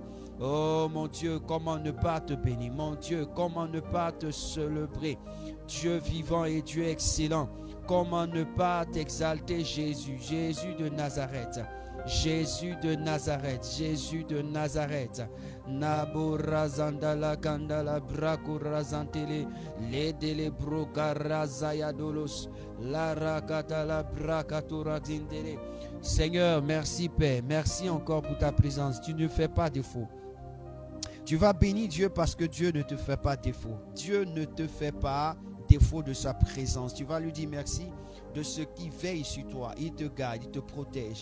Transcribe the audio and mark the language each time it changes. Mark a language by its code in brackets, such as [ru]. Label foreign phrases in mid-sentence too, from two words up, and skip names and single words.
[fr] Oh mon Dieu, comment ne pas te bénir? Mon Dieu, comment ne pas te célébrer? Dieu vivant et Dieu excellent. Comment ne pas t'exalter, Jésus, Jésus de Nazareth. Jésus de Nazareth, Jésus de Nazareth. Naborazandala kandala brakurazantele ledele brokarazayadolos la rakatala brakaturatindele. Seigneur, merci Père, merci encore pour ta présence. Tu ne fais pas défaut. Tu vas bénir Dieu parce que Dieu ne te fait pas défaut. Dieu ne te fait pas défaut de sa présence. Tu vas lui dire merci de ce qui veille sur toi. Il te garde, il te protège.